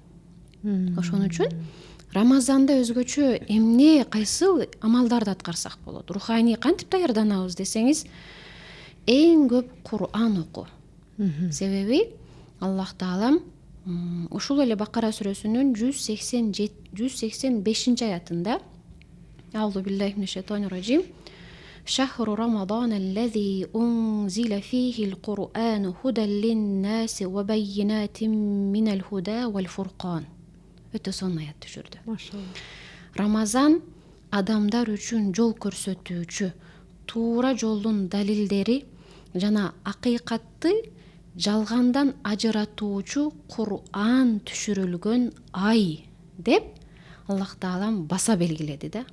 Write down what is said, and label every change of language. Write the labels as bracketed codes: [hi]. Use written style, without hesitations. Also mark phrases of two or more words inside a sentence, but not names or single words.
[ky] Ошон үчүн Рамазанда өзгөчө эмне кайсыл амалдарды аткарсак болот? Руханий кантип даярданабыз десеңиз, эң көп Кур'ан окуу. Себеби Аллах Таалам ушул эле Бакара сүрөсүнүн 185 аятында [ar] أعوذ بالله من الشيطان الرجيم شهر رمضان الذي أنزل فيه القرآن هدى للناس وبينات من الهدى والفرقان. [ky] Өтө сонун аят түшүрдү. Машалла. Рамазан адамдар үчүн жол көрсөтүүчү, туура жолдун далилдери жана акыйкатты жалгандан ажыратуучу Кур'ан түшүрүлгөн ай деп Аллах Таалам баса белгиледи да.